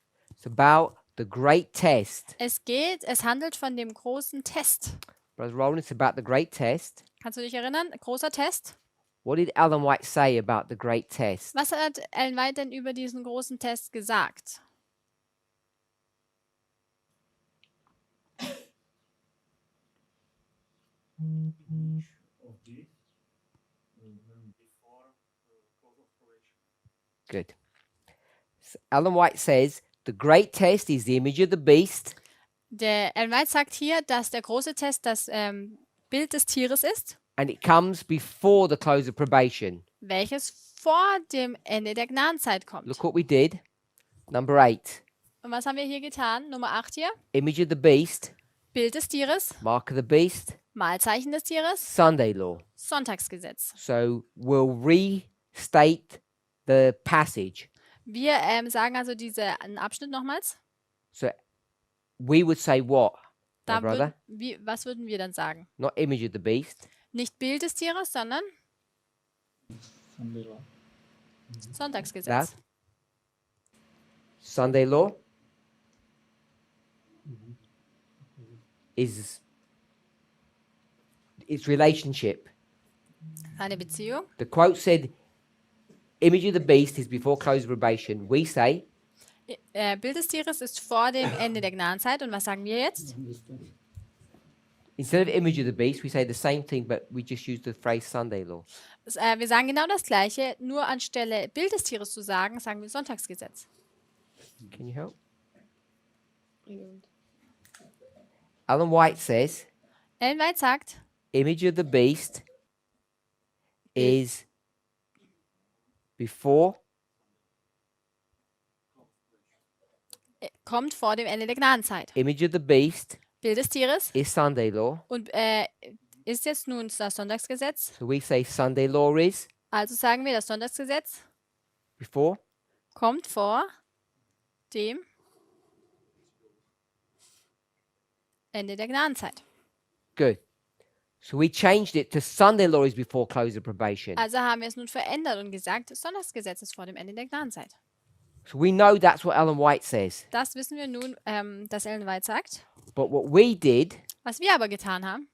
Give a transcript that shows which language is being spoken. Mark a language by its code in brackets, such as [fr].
[en] it's about the great test. [de] Es handelt von dem großen Test. [en] Brother Roland, it's about the great test. [de] Kannst du dich erinnern? Großer Test. [en] What did Ellen White say about the great test? [de] Was hat Ellen White denn über diesen großen Test gesagt? [en] Of the before close of probation. Good. So Ellen White says the great test is the image of the beast. [de] Der Ellen White sagt hier, dass der große Test das Bild des Tieres ist, [en] And it comes before the close of probation. [de] welches vor dem Ende der Gnadenzeit kommt. [en] Look what we did. Number 8. [de] Und was haben wir hier getan? Nummer 8 hier. [en] Image of the beast. [de] Bild des Tieres, [en] Mark of the beast. [de] Mahlzeichen des Tieres, [en] Sunday law. [de] Sonntagsgesetz. [en] So we'll restate the passage. [de] Wir sagen also diesen Abschnitt nochmals. [en] So we would say what, my [de] Da [en] brother? [de] was würden wir dann sagen? [en] Not image of the beast. [de] Nicht Bild des Tieres, sondern [en] Sunday law. [de] Sonntagsgesetz. [en] That. Sunday law is its relationship. [de] Eine Beziehung. [en] The quote said, image of the beast is before close of probation. We say, [de] Bild des Tieres ist vor dem Ende der Gnadenzeit. Und was sagen wir jetzt? [en] instead of image of the beast, we say the same thing, but we just use the phrase Sunday law. [de] Wir sagen genau das Gleiche, nur anstelle Bild des Tieres zu sagen, sagen wir Sonntagsgesetz. [en] Can you help? Ellen White says, [de] Ellen White sagt, [en] image of the beast is before [de] kommt vor dem Ende der Gnadenzeit. [en] image of the beast [de] Bild des Tieres [en] is Sunday law. [de] und ist jetzt nun das Sonntagsgesetz. [en] So we say Sunday law is [de] Also sagen wir, das Sonntagsgesetz [en] before [de] kommt vor dem Ende der Gnadenzeit. [en] good. So we changed it to Sunday law is before close of probation. [de] Also haben wir es nun verändert und gesagt, das Sonntagsgesetz ist vor dem Ende der Gnadenzeit. [en] So we know that's what Ellen White says. [de] Das wissen wir nun, dass Ellen White sagt. [en] But what we did [de] Was wir aber getan haben,